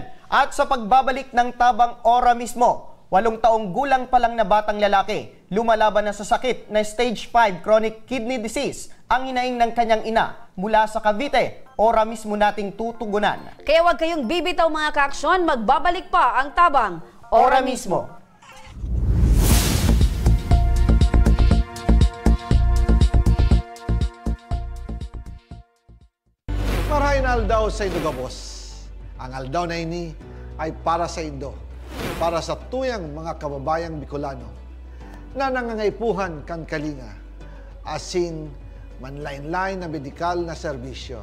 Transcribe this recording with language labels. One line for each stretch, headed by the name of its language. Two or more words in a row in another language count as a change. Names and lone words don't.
Filipino: At sa pagbabalik ng tabang ora mismo, 8 taong gulang pa lang na batang lalaki, lumalaban na sa sakit na
English: stage 5 chronic kidney disease
Filipino: ang hinaing ng kanyang ina mula sa Cavite. Ora mismo nating tutugunan. Kaya huwag kayong bibitaw mga kaaksyon, magbabalik pa ang tabang ora mismo.
Bikol: Marahin aldaw sa Indo Gabos. Ang aldaw na ini ay para sa Indo, para sa tuyang mga kababayang Bicolano na nangangaipuhan kan kalinga, asin manlain-lain na medikal na serbisyo.